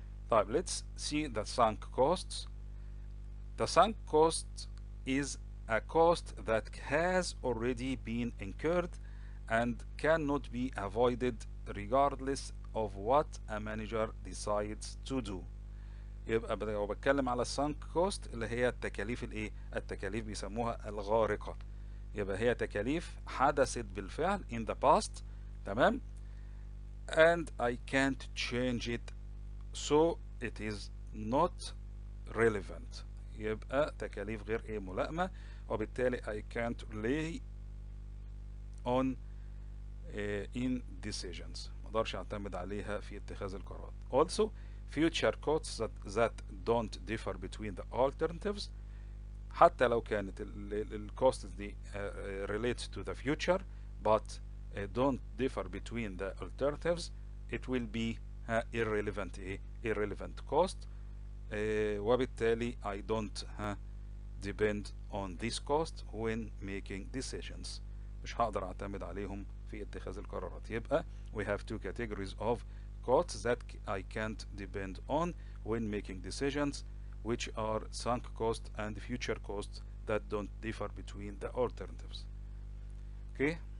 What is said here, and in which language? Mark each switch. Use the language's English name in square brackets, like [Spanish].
[Arabic] طيب [English] let's see the sunk costs. The sunk cost is a cost that has already been incurred and cannot be avoided regardless of what a manager decides to do. [Arabic] يبقى لو بتكلم على السانك كوست اللي هي التكاليف التكاليف بيسموها الغارقة، يبقى هي تكاليف حدثت بالفعل [English] in the past، [Arabic] تمام، [English] and I can't change it so it is not relevant. [Arabic] يبقى تكاليف غير ملائمة، وبالتالي [English] I can't rely on in decisions. [Arabic] ما اقدرش اعتمد عليها في اتخاذ القرارات. [English] Also future costs that don't differ between the alternatives. [Arabic] حتى لو كانت ال [English] costs [Arabic] دي [English] relates to the future but don't differ between the alternatives, it will be irrelevant irrelevant cost. [Arabic] وبالتالي [English] I don't depend on this cost when making decisions. [Arabic] مش هقدر اعتمد عليهم في اتخاذ القرارات. يبقى [English] we have two categories of costs that I can't depend on when making decisions, which are sunk cost and future costs that don't differ between the alternatives. Okay.